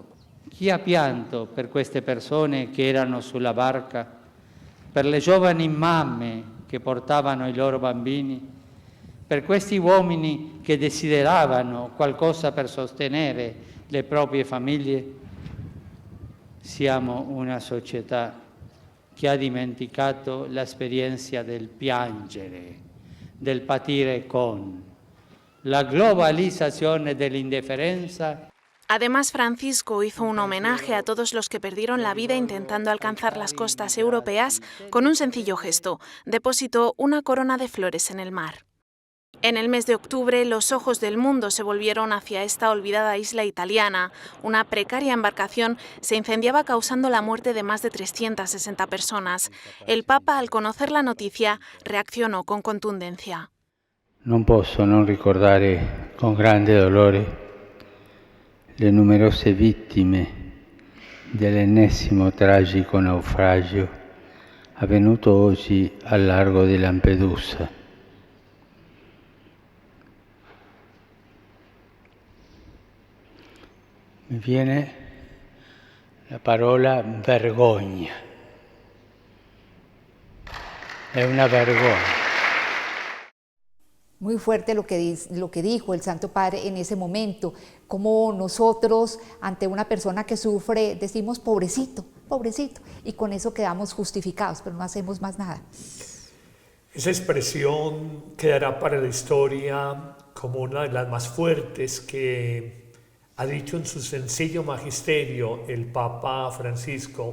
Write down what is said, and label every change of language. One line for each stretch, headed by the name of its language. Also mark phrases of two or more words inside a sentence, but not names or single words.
Italian: Chi ha pianto per queste persone che erano sulla barca, per le giovani mamme che portavano i loro bambini, per questi uomini che desideravano qualcosa per sostenere le proprie famiglie? Siamo una società che ha dimenticato l'esperienza del piangere, del patire con
Spanish: la globalización de la indiferencia. Además, Francisco hizo un homenaje a todos los que perdieron la vida intentando alcanzar las costas europeas con un sencillo gesto. Depositó una corona de flores en el mar. En el mes de octubre, los ojos del mundo se volvieron hacia esta olvidada isla italiana. Una precaria embarcación se incendiaba causando la muerte de más de 360 personas. El Papa, al conocer la noticia, reaccionó con contundencia.
Italian: Non posso non ricordare con grande dolore le numerose vittime dell'ennesimo tragico naufragio avvenuto oggi al largo di Lampedusa. Mi viene la parola vergogna. È una vergogna.
Spanish: Muy fuerte lo que dijo el Santo Padre en ese momento, como nosotros ante una persona que sufre decimos pobrecito, pobrecito, y con eso quedamos justificados, pero no hacemos más nada. Esa expresión quedará para la historia como una de las más fuertes que ha dicho en su sencillo magisterio el Papa Francisco.